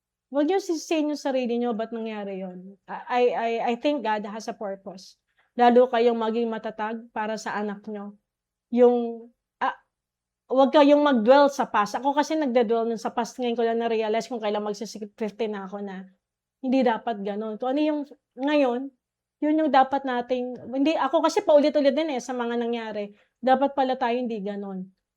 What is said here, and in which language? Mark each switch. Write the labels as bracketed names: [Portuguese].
[Filipino] Huwag niyo sisihin yung sarili niyo, ba't nangyari yun? [English] I think God has a purpose. [Filipino] Lalo kayong maging matatag para sa anak niyo. Yung, huwag kayong mag-dwell sa past. Ako kasi nagda-dwell nun sa past. Ngayon ko lang na-realize kung kailan magsi-50 na ako na hindi dapat ganun. Kung ano yung ngayon, yun yung dapat nating, hindi, ako kasi paulit-ulit din sa mga nangyari. Dapat pala tayo hindi ganun.